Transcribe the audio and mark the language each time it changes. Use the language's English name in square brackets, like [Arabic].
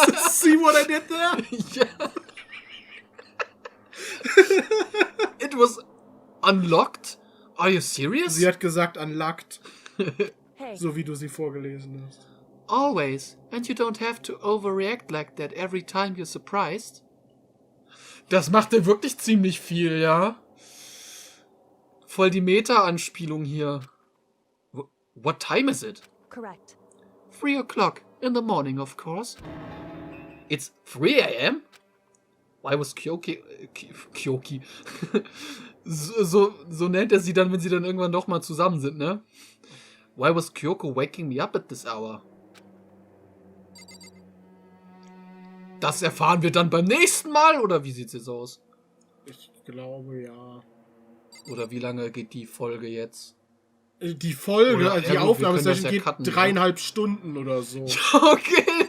[English] See what I did there? [German] Ja. [English] It was unlocked? Are you serious? [German] Sie hat gesagt unlocked. [English] Hey, [German] So wie du sie vorgelesen hast. [English] Always. And you don't have to overreact like that every time you're surprised. [German] Das macht er wirklich ziemlich viel, ja? Voll die Meta-Anspielung hier. [English] What time is it? correct. 3 o'clock in the morning, of course. It's 3 a.m.? Why was Kyoki... Kyoki. [German] so nennt er sie dann, wenn sie dann irgendwann doch mal zusammen sind, ne? [English] Why was Kyoko waking me up at this hour? [German] Das erfahren wir dann beim nächsten Mal, oder wie sieht's jetzt aus? Ich glaube, ja. Oder wie lange geht die Folge jetzt? Die Folge, Oder, also ja die gut, Aufnahmesession wir können das ja geht cutten, 3,5 Stunden oder so. Okay.